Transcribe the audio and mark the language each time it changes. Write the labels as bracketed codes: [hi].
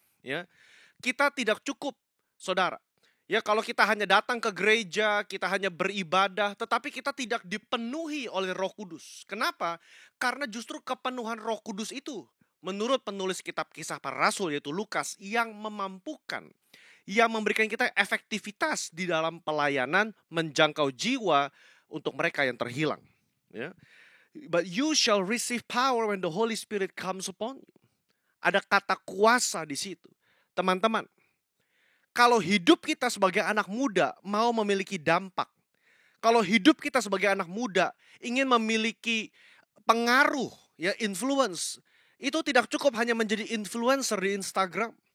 [id] Ya, kita tidak cukup, saudara. Ya, kalau kita hanya datang ke gereja, kita hanya beribadah, tetapi kita tidak dipenuhi oleh Roh Kudus. Kenapa? Karena justru kepenuhan Roh Kudus itu, menurut penulis kitab Kisah Para Rasul yaitu Lukas, yang memampukan, yang memberikan kita efektivitas di dalam pelayanan menjangkau jiwa untuk mereka yang terhilang. Ya. [en] But you shall receive power when the Holy Spirit comes upon you. [id] Ada kata kuasa di situ. Teman-teman, kalau hidup kita sebagai anak muda mau memiliki dampak, kalau hidup kita sebagai anak muda ingin memiliki pengaruh, ya influence, itu tidak cukup hanya menjadi influencer di Instagram.